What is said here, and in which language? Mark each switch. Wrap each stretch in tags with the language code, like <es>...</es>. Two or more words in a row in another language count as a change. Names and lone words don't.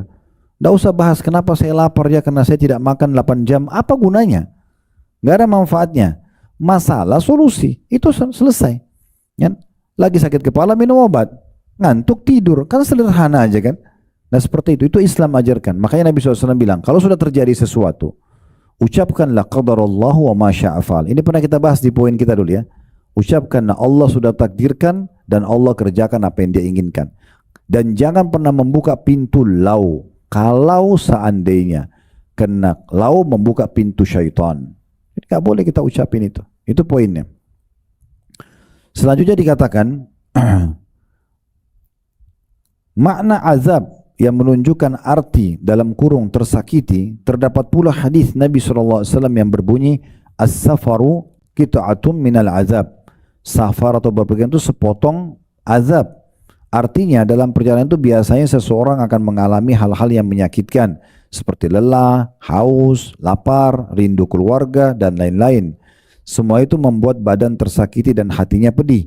<id>Nggak usah bahas kenapa saya lapar ya, karena saya tidak makan 8 jam, apa gunanya? Nggak ada manfaatnya. Masalah solusi, itu selesai. Ya? Lagi sakit kepala minum obat, ngantuk tidur, kan sederhana aja kan. Nah seperti itu Islam ajarkan. Makanya Nabi SAW bilang, kalau sudah terjadi sesuatu, ucapkanlah</id> <ar>قدر الله وما شاء فعل.</ar> <id>Ini pernah kita bahas di poin kita dulu ya. Ucapkanlah Allah sudah takdirkan dan Allah kerjakan apa yang dia inginkan. Dan jangan pernah membuka pintu lau. Kalau seandainya, karena lau membuka pintu syaitan. Tidak boleh kita ucapin itu. Itu poinnya. Selanjutnya dikatakan makna azab yang menunjukkan arti dalam kurung tersakiti, terdapat pula hadis Nabi SAW yang berbunyi</id> <ar>السفر قطعة من العذاب.</ar> <id>Safar atau berpergian itu sepotong azab. Artinya dalam perjalanan itu biasanya seseorang akan mengalami hal-hal yang menyakitkan seperti lelah, haus, lapar, rindu keluarga dan lain-lain. Semua itu membuat badan tersakiti dan hatinya pedih.</id>